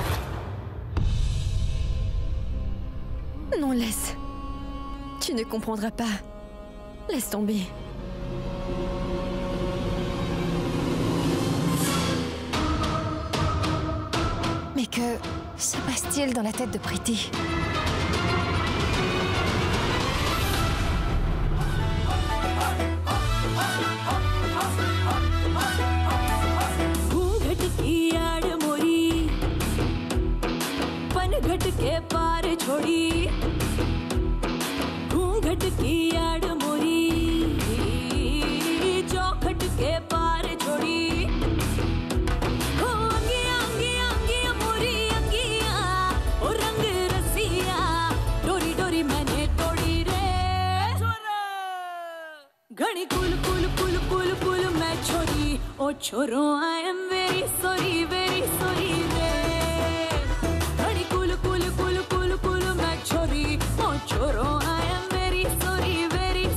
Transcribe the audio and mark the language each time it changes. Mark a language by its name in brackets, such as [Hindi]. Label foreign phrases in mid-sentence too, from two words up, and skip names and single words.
[French] Non, laisse. Tu ne comprendras pas. Laisse tomber. Mais que se passe-t-il dans la tête de Pretty? [Hindi] के पार छोड़ी घूंघट की आड़ मोरी चौखट के पार छोड़ी अंगिया अंगिया अंगिया मोरी अंगिया ओ रंग रसिया डोरी डोरी मैंने तोड़ी रे घड़ी कुल कुल कुल कुल कुल मैं छोरी ओ छोरो [English] I am very sorry [Hindi] रे Choro, [English] I am very sorry [Hindi] रे